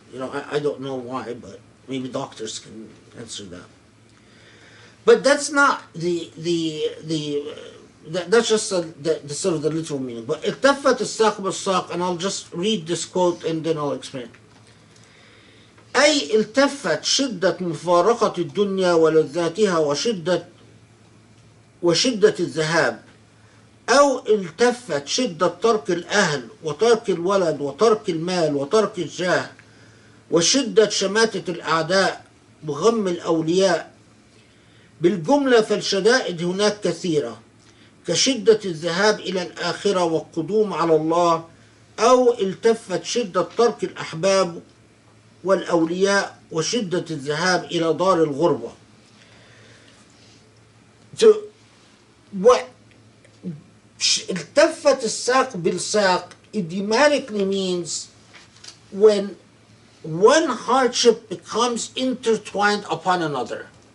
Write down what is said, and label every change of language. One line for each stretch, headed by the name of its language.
English: You know, I don't know why, but maybe doctors can answer that. But that's not that's just the sort of the literal meaning. But
Arabic: التفت الساق بالساق,
English: and I'll just read this quote and then I'll explain.
Arabic: أي التفت شدة مفارقة الدنيا ولذاتها وشدة الذهاب، أو التفت شدة ترك الأهل وترك الولد وترك المال وترك الجاه وشدة شماتة الأعداء وغم الأولياء. بالجملة فالشدائد هناك كثيرة كشدة الذهاب إلى الآخرة والقدوم على الله، أو التفت شدة ترك الأحباب والأولياء وشدة الذهاب إلى دار الغربة.
English: So, what
Arabic: التفت الساق بالساق
English: idiomatically means when one hardship becomes intertwined upon another.